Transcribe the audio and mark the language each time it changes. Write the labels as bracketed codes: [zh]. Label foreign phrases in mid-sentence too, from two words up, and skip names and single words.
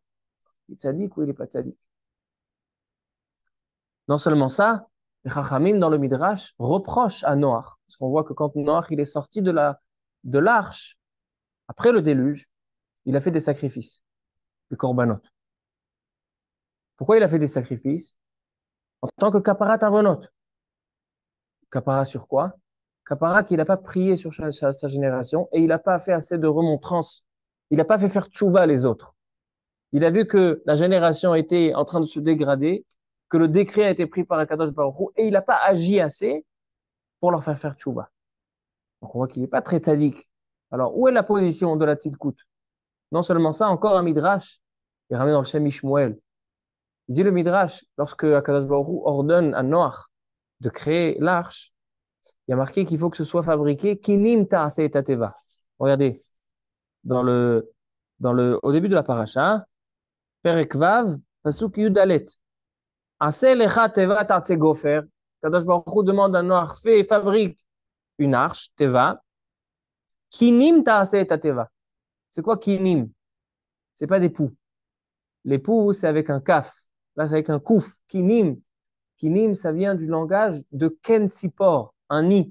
[fr] Il est tzaddik ou il n'est pas tzaddik? Non seulement ça, les Chachamim dans le Midrash reprochent à Noach. Parce qu'on voit que quand Noach il est sorti de l'arche, après le déluge, il a fait des sacrifices, des korbanot. Pourquoi il a fait des sacrifices? En tant que [he] כפרת עוונות. [fr] Kapara sur quoi? Kapara qu'il n'a pas prié sur sa génération et il n'a pas fait assez de remontrances. Il n'a pas fait faire tchouva les autres. Il a vu que la génération était en train de se dégrader, que le décret a été pris par [he] הקדוש ברוך הוא, [fr] et il n'a pas agi assez pour leur faire tchouva. Donc on voit qu'il n'est pas très tzaddik. Alors où est la position de la tzidkout? Non seulement ça, encore un midrash, il ramène dans le Shem Ishmuel. Il dit le midrash, lorsque [he] הקדוש ברוך הוא [fr] ordonne à Noach de créer l'arche, il y a marqué qu'il faut que ce soit fabriqué [he] קנים תעשה את התבה. [fr] Regardez, au début de la paracha, [he] פרק ו, פסוק יד. עשה לך תבת עצי גפר. קדוש ברוך הוא [fr] demande à Noach, fais et fabrique une arche, teva. [he] קנים תעשה את התבה. [fr] C'est quoi kinim? C'est pas des poux. Les poux, c'est avec un kaf. Là, c'est avec un kouf. Kinim. Kinim, ça vient du langage de [he] קן ציפור, [fr] un nid.